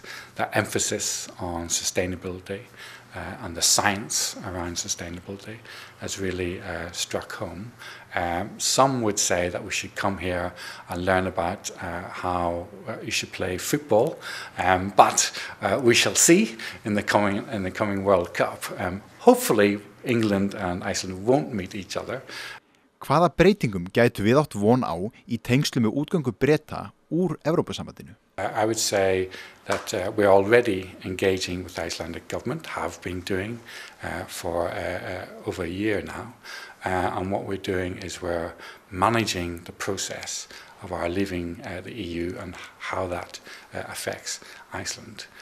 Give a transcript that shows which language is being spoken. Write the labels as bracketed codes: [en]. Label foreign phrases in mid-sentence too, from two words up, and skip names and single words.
[en] That emphasis on sustainability and the science around sustainability has really struck home. Some would say that we should come here and learn about how you should play football, but we shall see in the coming World Cup. Hopefully England and Iceland won't meet each other. [is] Hvaða breytingum gætu við átt von á í tengslum með útgöngu Breta úr Evrópusambandinu? [en] I would say that we're already engaging with the Icelandic government, have been doing for over a year now. And what we're doing is we're managing the process of our leaving the EU and how that affects Iceland.